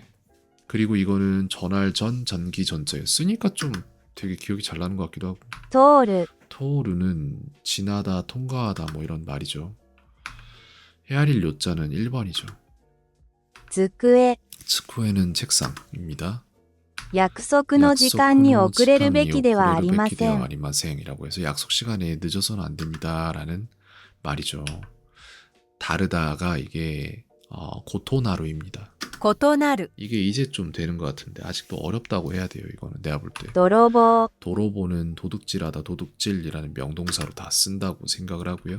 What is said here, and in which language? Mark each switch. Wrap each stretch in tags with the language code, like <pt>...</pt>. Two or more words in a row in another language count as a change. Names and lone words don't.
<ko>그리고 이거는 전할 전 전기 전자예요. 쓰니까 좀 되게 기억이 잘 나는 것 같기도 하고. 通る、 토르는 지나다 통과하다 뭐 이런 말이죠. 헤아릴 요자는 1번이죠. 机、 스쿠에는 책상입니다.</ko> <ja>約束の時間に遅れるべきではありません。</ja> <ko>아리마생이라고 해서 약속 시간에 늦어서는 안 됩니다라는 말이죠. 다르다가 이게 고토나루입니다. 異なる。 이게 이제 좀 되는 것 같은데 아직도 어렵다고 해야 돼요. 이거는 내가 볼 때. 泥棒、 도로보는 도둑질하다, 도둑질이라는 명동사로 다 쓴다고 생각을 하고요.</ko>